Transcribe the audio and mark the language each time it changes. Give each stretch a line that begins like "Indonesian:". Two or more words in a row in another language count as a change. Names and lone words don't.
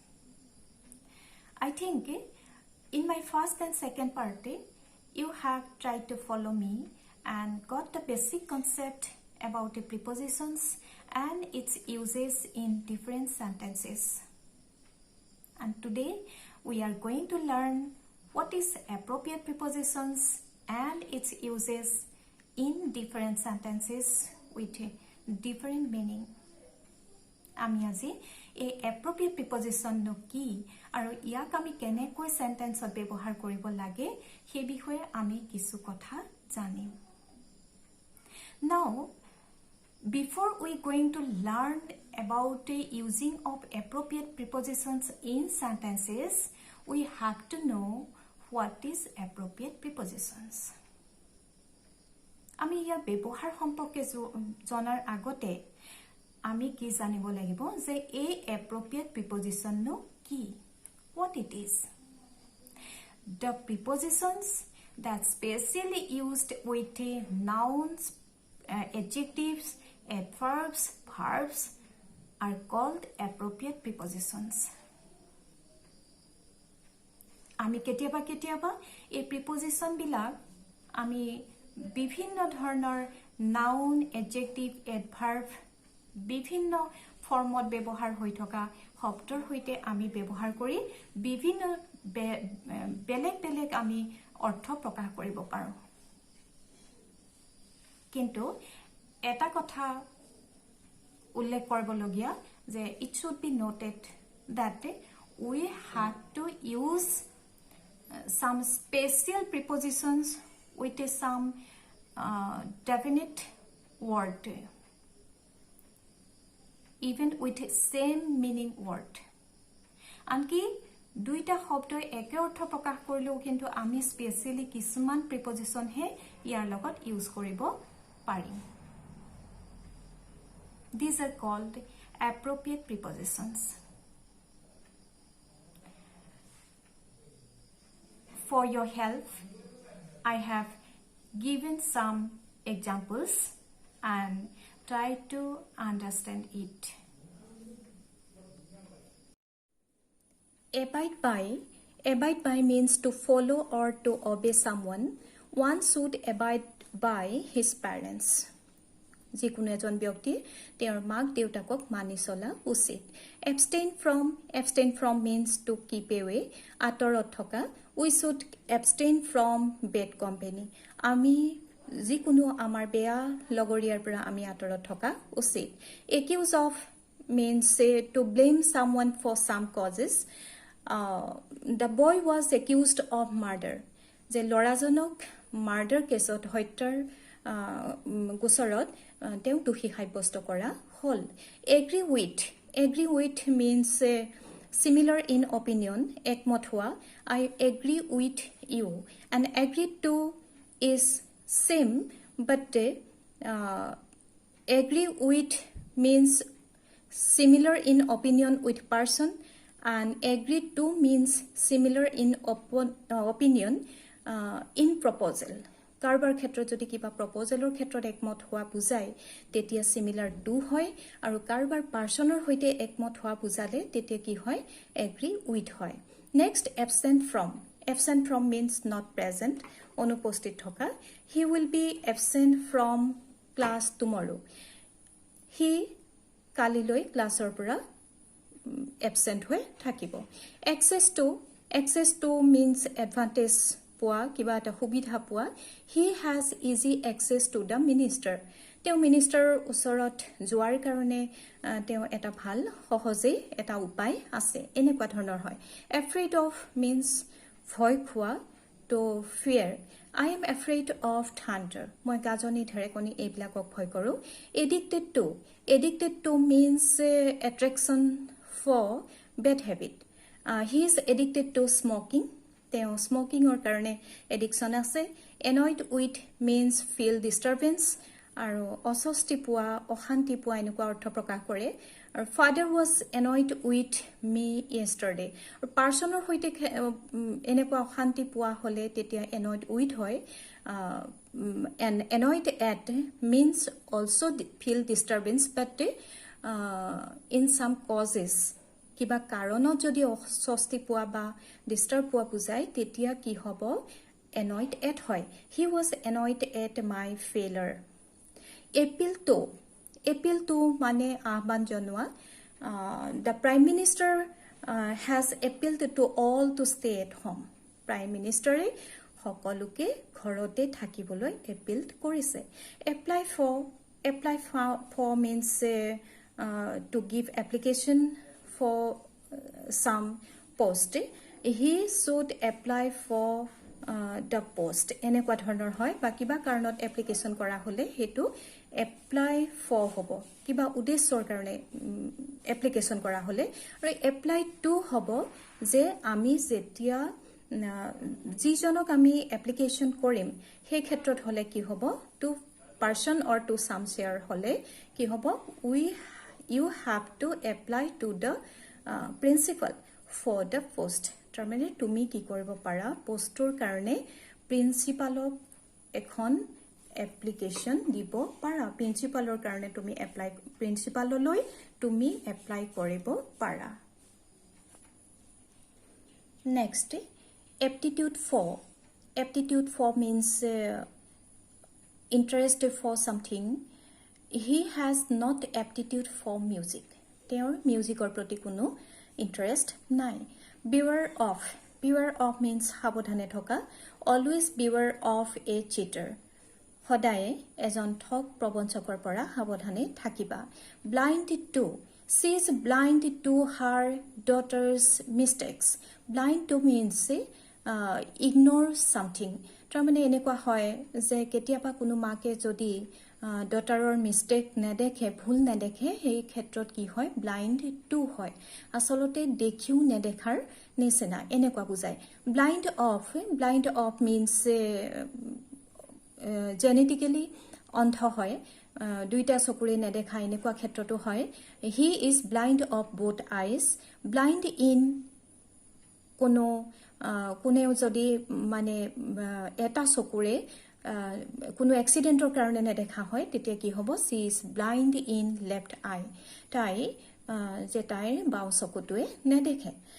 English: I think in my first and second part, you have tried to follow me and got the basic concept about the prepositions and its uses in different sentences. And today we are going to learn what is appropriate prepositions and its uses in different sentences with different meaning.
Assamese: আমি আজি এই
English: appropriate preposition
Assamese: নো কি আৰু ইয়াক আমি কেনেকৈ সেন্টেন্সত ব্যৱহাৰ কৰিব লাগে সেই বিষয়ে আমি কিছু কথা জানিম.
English: Now, before we going to learn about the using of appropriate prepositions in sentences, we have to know what is appropriate prepositions.
Assamese: আমি ইয়াৰ ব্যৱহাৰ সম্পৰ্কে জনাৰ আগতে আমি কি জানিব লাগিব যে এই
English: appropriate preposition
Assamese: নো কি,
English: what it is. The prepositions that specially used with nouns, adjectives, adverbs, verbs are called appropriate prepositions.
Assamese: আমি কেতিয়াবা এই preposition বিলাক আমি বিভিন্ন ধৰণৰ
English: noun, adjective, adverb
Assamese: বিভিন্ন ফৰ্মত ব্যৱহাৰ হৈ থকা শব্দৰ সৈতে আমি ব্যৱহাৰ কৰি বিভিন্ন বেলেগ আমি অৰ্থ প্ৰকাশ কৰিব পাৰোঁ. কিন্তু এটা কথা উল্লেখ কৰিবলগীয়া যে
English: it should be noted that we have to use some special prepositions with some definite word, even with same meaning word.
Assamese: আনকি দুইটা শব্দ একে অৰ্থ প্ৰকাশ কৰিলেও কিন্তু আমি স্পেশালি কিছুমান প্ৰিপজিশন হে ইয়াৰ লগত ইউজ কৰিব পাৰিম.
English: These are called appropriate prepositions. For your help, I have given some examples and try to understand it. Abide by means to follow or to obey someone. One should abide by his parents.
Assamese: যিকোনো এজন ব্যক্তি তেওঁৰ মাক দেউতাকক মানি চলা উচিত.
English: Abstain from means to keep away,
Assamese: আঁতৰত থকা.
English: We should abstain from bad company.
Assamese: আমি যিকোনো আমাৰ বেয়া লগৰীয়াৰ পৰা আমি আঁতৰত থকা উচিত.
English: Accuse of means to blame someone for some causes. The boy was accused of murder.
Assamese: যে ল'ৰাজনক মাৰ্ডাৰ কেছত হত্যাৰ গোচৰত তেওঁ দোষী সাব্যস্ত কৰা হল.
English: Agree with means similar in opinion,
Assamese: একমত হোৱা.
English: I agree with you. And agree to is same, but agree with means similar in opinion with person, and agree to means similar in opinion in proposal.
Assamese: কাৰোবাৰ ক্ষেত্ৰত যদি কিবা প্ৰপ'জেলৰ ক্ষেত্ৰত একমত হোৱা বুজায় তেতিয়া
English: similar to
Assamese: হয়, আৰু কাৰোবাৰ পাৰ্সনৰ সৈতে একমত হোৱা বুজালে তেতিয়া কি হয়,
English: agree with
Assamese: হয়. নেক্সট,
English: absent from means not present,
Assamese: অনুপস্থিত থকা.
English: He will be absent from class tomorrow.
Assamese: He কালিলৈ ক্লাছৰ পৰা absent হৈ থাকিব.
English: Access to means advantage
Assamese: পোৱা, কিবা এটা সুবিধা পোৱা.
English: He has easy access to the minister.
Assamese: তেওঁ মিনিষ্টাৰৰ ওচৰত যোৱাৰ কাৰণে তেওঁ এটা ভাল সহজে এটা উপায় আছে, এনেকুৱা ধৰণৰ হয়.
English: Afraid of means
Assamese: ভয় খোৱা,
English: to fear. I am afraid of thunder.
Assamese: মই গাজনি ঢেৰেকনি এইবিলাকক ভয় কৰোঁ.
English: Addicted to means attraction for bad habit. He is addicted to smoking.
Assamese: তেওঁ স্মোকিংৰ কাৰণে এডিকশন আছে.
English: Annoyed with means feel disturbance.
Assamese: আৰু অস্বস্তি পোৱা অশান্তি পোৱা এনেকুৱা অৰ্থ প্ৰকাশ কৰে আৰু
English: father was annoyed with me yesterday
Assamese: আৰু পাৰ্চনৰ সৈতে এনেকুৱা অশান্তি পোৱা হ'লে তেতিয়া
English: annoyed with
Assamese: হয়
English: annoyed at means also feel disturbance but in some causes
Assamese: কিবা কাৰণত যদি অস্বস্তি পোৱা বা ডিষ্টাৰ্ব পোৱা বুজায় তেতিয়া কি হ'ব
English: annoyed at হয় he was annoyed at my failure appeal to
Assamese: মানে আহ্বান জনোৱা
English: the prime minister has appealed to all to stay at home prime minister
Assamese: সকলোকে ঘৰতে থাকিবলৈ
English: appealed কৰিছে apply for means to give application for some post he should apply for the post
Assamese: এনেকুৱা ধৰণৰ হয় বা কিবা কাৰণত এপ্লিকেশন কৰা হলে হেতু এপ্লাই ফৰ হ'ব কিবা উদ্দেশ্যৰ কাৰণে এপ্লিকেশন কৰা হলে আৰু
English: apply to
Assamese: হ'ব যে আমি যেতিয়া যিজনক আমি এপ্লিকেশন কৰিম সেই ক্ষেত্ৰত হলে কি হ'ব
English: to person or to some share
Assamese: হলে কি হ'ব
English: you have to apply to the principal for the post
Assamese: তাৰমানে তুমি কি কৰিব পাৰা পোষ্টৰ কাৰণে প্ৰিন্সিপালক এখন এপ্লিকেশন দিব পাৰা প্ৰিন্সিপালৰ কাৰণে তুমি এপ্লাই প্ৰিন্সিপাললৈ তুমি এপ্লাই কৰিব পাৰা
English: নেক্সট aptitude for means interest for something he has not aptitude for music
Assamese: তেওঁৰ মিউজিকৰ প্ৰতি কোনো ইন্টাৰেষ্ট নাই
English: beware of means
Assamese: সাৱধানে থকা
English: always beware of a cheater
Assamese: সদায় এজন ঠগ প্ৰবঞ্চকৰ পৰা সাৱধানে থাকিবা
English: blind to she is blind to her daughter's mistakes blind to means ignore something
Assamese: তাৰমানে এনেকুৱা হয় যে কেতিয়াবা কোনো মাকে যদি ডটাৰৰ মিস্টেক নেদেখে ভুল নেদেখে সেই ক্ষেত্ৰত কি হয়
English: blind to
Assamese: হয় আসলতে দেখিও নেদেখাৰ নিচিনা এনেকুৱা বুজায়
English: blind of means
Assamese: জেনেটিক্যালি অন্ধ হয় দুইটা চকুৰে নেদেখা এনেকুৱা ক্ষেত্ৰতো হয়
English: he is blind of both eyes blind in
Assamese: কোনেও যদি মানে এটা চকুৰে কোনো এক্সিডেন্টৰ কাৰণে নেদেখা হয় তেতিয়া কি হ'ব
English: she is blind in left eye
Assamese: তাই যে তাইৰ বাও চকুটোৱে নেদেখে